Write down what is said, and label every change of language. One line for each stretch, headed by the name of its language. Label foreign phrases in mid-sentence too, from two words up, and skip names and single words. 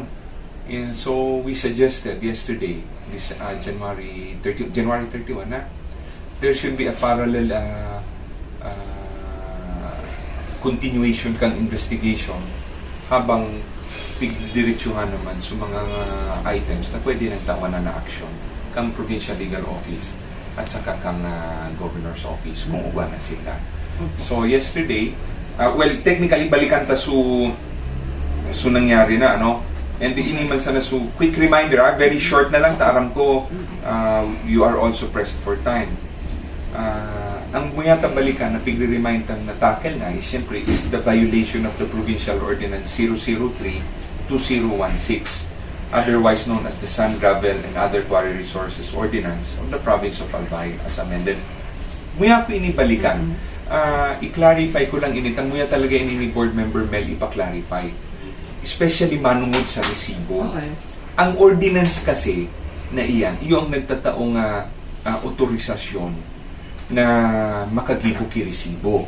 English: And so we suggested yesterday, this January 31
Bikol: na
English: there should be a parallel continuation
Bikol: kang investigation habang pigdiretsuhan naman sa mga items na pwede nang tawanan na action kang
English: provincial legal office
Bikol: at saka kang
English: governor's office
Bikol: kung uba na sila.
English: So yesterday, well, technically
Bikol: balikan ta su nangyari na and iniman sana su
English: quick reminder,
Bikol: very short na lang ta, aram ko
English: you are also pressed for time.
Bikol: Ang muyata balikan na pigre-remind tang na-tackle na is siyempre is
English: the violation of the Provincial Ordinance 003-2016, otherwise known as the Sand, Gravel, and Other Quarry Resources Ordinance of the Province of Albay as amended.
Bikol: Muya ko inibalikan. I-clarify ko lang initang muya talaga ini ni
English: board member
Bikol: Mel ipa-clarify. especially manungod sa resibo. Okay. Ang ordinance kasi na iyan, yung nagtataong otorisasyon na makagibo ki resibo.